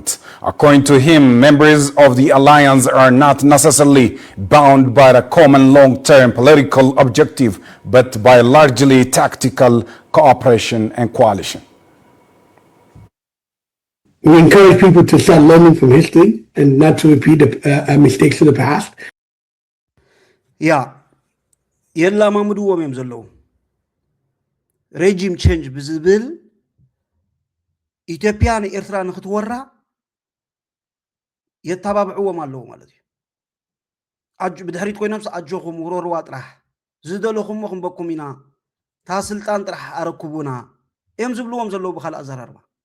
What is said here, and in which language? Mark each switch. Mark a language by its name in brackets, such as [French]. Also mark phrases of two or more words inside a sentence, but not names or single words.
[English] According to him, members of the alliance are not necessarily bound by a common long-term political objective, but by largely tactical cooperation and coalition. We encourage people to start learning from history and not to repeat the mistakes of the past. [Tigrinya] የላማምድዎም እዮም ዘለዉ [English] regime change [Tigrinya] ብዝብል ኢትዮጵያ ንኤርትራ ንክትወራ የተባብዕዎም ኣለዉ ማለት እዩ ብድሕሪት ኮይኖምስ ኣጆኹም ውረርዋ ጥራሕ ዝደለኹሞ ክንበኩም ኢና ታ ስልጣን ጥራሕ ኣረክቡና እዮም ዝብልዎም ዘለዉ ብካልእ ኣዘራርባ